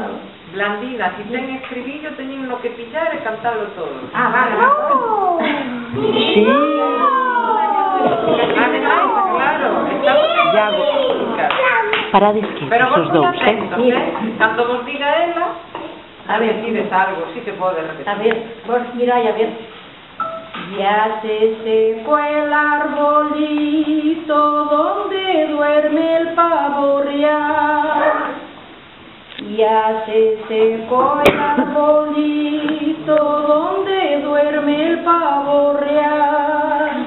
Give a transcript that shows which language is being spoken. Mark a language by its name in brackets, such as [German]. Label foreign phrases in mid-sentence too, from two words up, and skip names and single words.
[Galician] Blandina, si ten escribillo, teñen lo que pillar e cantarlo todo. Ah, vale. Sí. Claro, estamos Iago, parades quietos pero vos os dous, atentos, cando vos diga ela, a ver, dices algo, si te pode repetir. A ver, vos mirai, a ver. [Spanish] Ya se secó el arbolito donde duerme el pavo real. Ya se secó el arbolito donde duerme el pavo real.